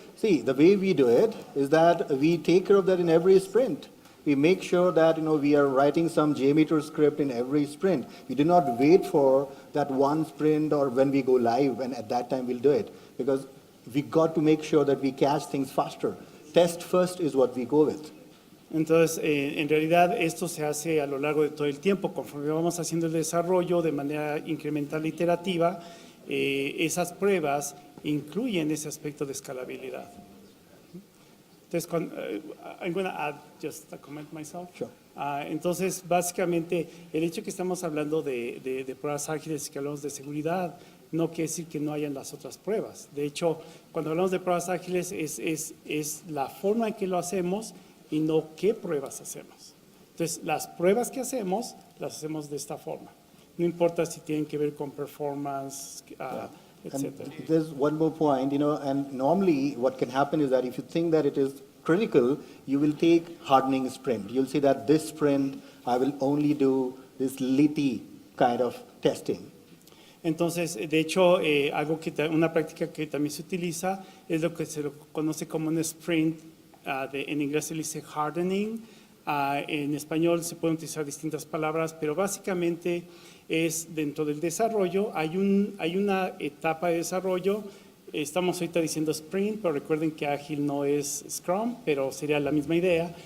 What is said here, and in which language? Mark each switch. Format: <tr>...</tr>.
<en>See, the way we do it is that we take care of that in every sprint. We make sure that we are writing some JMeter script in every sprint. We do not wait for that one sprint or when we go live, and at that time we'll do it. Because we got to make sure that we catch things faster. Test first is what we go with.</en> <es>Entonces, en realidad, esto se hace a lo largo de todo el tiempo. Conforme vamos haciendo el desarrollo de manera incremental iterativa, esas pruebas incluyen ese aspecto de escalabilidad.</es> <en>Entonces, I'm going to add just a comment myself. Sure.</en> <es>Entonces, básicamente, el hecho que estamos hablando de pruebas ágiles y que hablamos de seguridad no quiere decir que no hayan las otras pruebas. De hecho, cuando hablamos de pruebas ágiles es la forma en que lo hacemos y no qué pruebas hacemos. Entonces, las pruebas que hacemos, las hacemos de esta forma. No importa si tienen que ver con performance, etc.</es> <en>And there's one more point, and normally what can happen is that if you think that it is critical, you will take hardening sprint. You'll say that this sprint, I will only do this litty kind of testing.</en> <es>Entonces, de hecho, una práctica que también se utiliza es lo que se conoce como un sprint, en inglés se le dice hardening, en español se pueden utilizar distintas palabras, pero básicamente es dentro del desarrollo, hay una etapa de desarrollo, estamos ahorita diciendo sprint, pero recuerden que Ágil no es Scrum, pero sería la misma idea.</es>